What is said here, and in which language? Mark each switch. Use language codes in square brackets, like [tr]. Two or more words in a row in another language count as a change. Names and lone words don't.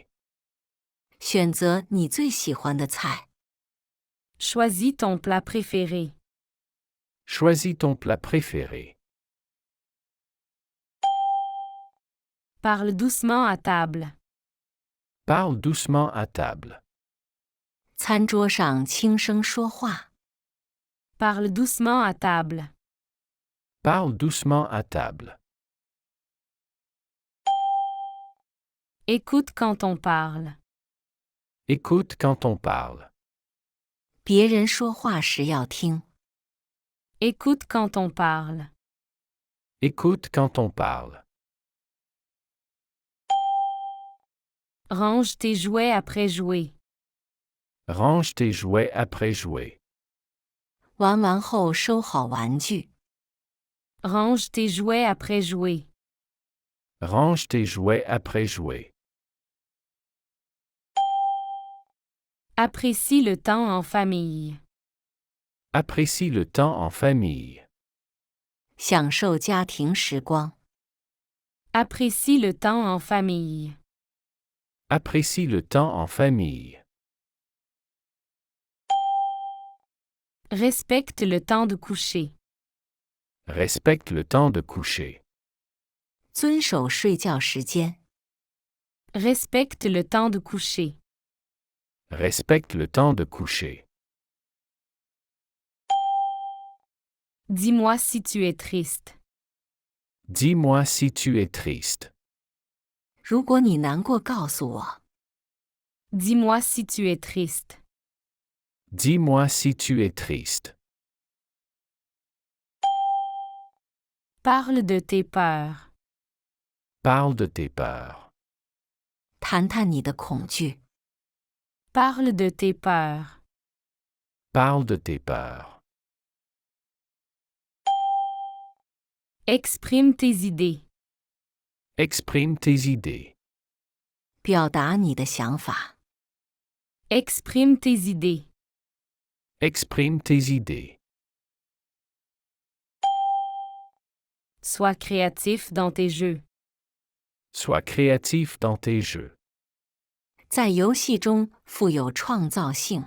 [zh] 选择你最喜欢的菜。 [fr] Choisis ton plat préféré. Choisis ton plat préféré. Parle doucement à table. Parle doucement à table. [zh] 餐桌上轻声说话。 [fr] Parle doucement à table. Parle doucement à table. Écoute quand on parle. Écoute quand on parle. [zh] 别人说话时要听。 [fr] Écoute quand on parle. Écoute quand on parle. Range tes jouets après jouer. Range tes jouets après jouer. [zh] 玩完后收好玩具。 [fr] Range tes jouets après jouer. Range tes jouets après jouer. Apprécie le temps en famille. Apprécie le temps en famille. [zh] 享受家庭时光。 [fr] Apprécie le temps en famille. Apprécie le temps en famille. Respecte le temps de coucher. Respecte le temps de coucher. [zh] 遵守睡觉时间。 [fr] Respecte le temps de coucher. Respecte le temps de coucher. Dis-moi si tu es triste. Dis-moi si tu es triste. [zh] 如果你难过，告诉我。 [fr] Dis-moi si tu es triste. Dis-moi si tu es triste. Parle de tes peurs. Parle de tes peurs. [zh] 谈谈你的恐惧。 [fr] Parle de tes peurs. Parle de tes peurs. Exprime tes idées. Exprime tes idées. [zh] 表达你的想法。 [fr] Exprime tes idées. Exprime tes idées. Sois créatif dans tes jeux. Sois créatif dans tes jeux. [zh] 在游戏中富有创造性。